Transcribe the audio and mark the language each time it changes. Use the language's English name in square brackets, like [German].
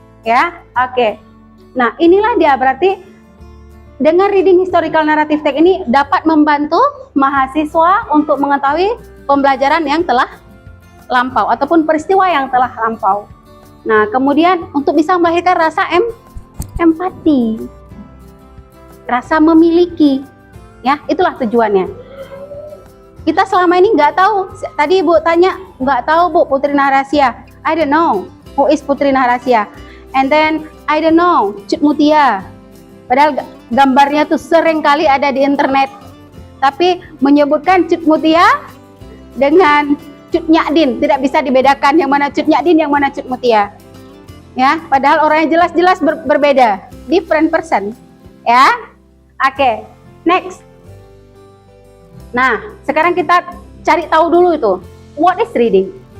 [Indonesian] Ya, oke. Nah, inilah dia berarti dengan reading historical narrative text ini dapat membantu mahasiswa untuk mengetahui pembelajaran yang telah lampau ataupun peristiwa yang telah lampau. Nah, kemudian untuk bisa melahirkan rasa empati, rasa memiliki, ya, itulah tujuannya. Kita selama ini nggak tahu. Tadi Ibu tanya, nggak tahu Bu Putri Naharasia. [English] I don't know who is Putri Naharasia. And then I don't know Cut Mutia. [Indonesian] Padahal gambarnya tuh sering kali ada di internet. Tapi menyebutkan Cut Mutia dengan Cut Nyadin tidak bisa dibedakan yang mana Cut Nyadin, yang mana Cut Mutia. Ya, padahal orangnya jelas-jelas berbeda, different person. Ya, oke, next. Nah, sekarang kita cari tahu dulu itu, [English] what is reading?